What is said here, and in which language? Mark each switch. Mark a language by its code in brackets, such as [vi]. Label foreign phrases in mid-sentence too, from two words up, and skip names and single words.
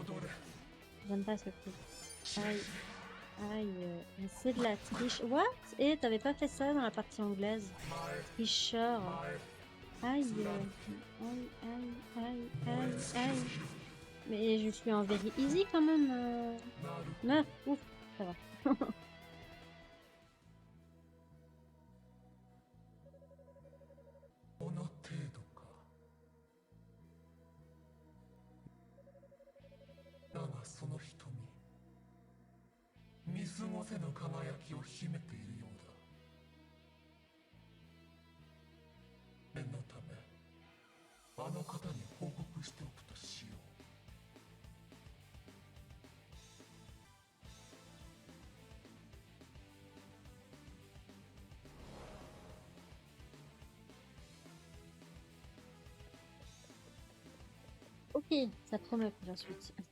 [fr] J'aime pas ce truc. Aïe, aïe. Mais c'est de la triche. What? Et t'avais pas fait ça dans la partie anglaise? Tricheur. Aïe, aïe, aïe, aïe, aïe, aïe. Mais je suis en [en] very easy [fr] quand même. Meuf, ouf, ça va. [ja] この程度か。だがその瞳、見過ごせぬ輝きを秘めているようだ。念のため、あの方に報告しておくとしよう。 [fr] Ok, ça promet pour la suite.